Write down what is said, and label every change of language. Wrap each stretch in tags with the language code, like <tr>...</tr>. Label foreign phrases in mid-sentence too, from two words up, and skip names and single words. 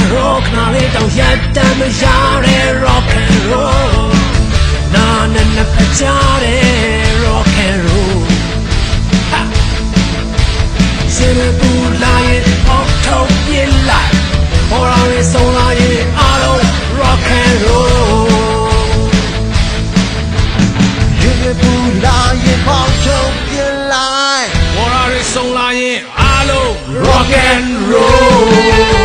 <my>roll ခဏလေးတော့ရက်တမ်းမရတဲ့</my> <en>rock and roll</en> <my>နာနဲ့နှစ်ဖက်ကြားတဲ့</my> <en>rock and roll</en> <my>ရှင်တွေပူလာရင်ပေါက်ထုတ်ပြစ်လိုက်ဘော်ရရဲ့ဆုံးလာရင်အားလုံး</my> <en>rock and roll</en> <my>ရှင်တွေပူလာရင်ပေါက်ထုတ်ပြစ်လိုက် ဘော်ရရဲ့ဆုံးလာရင်အားလုံး</my> <en>rock and roll</en>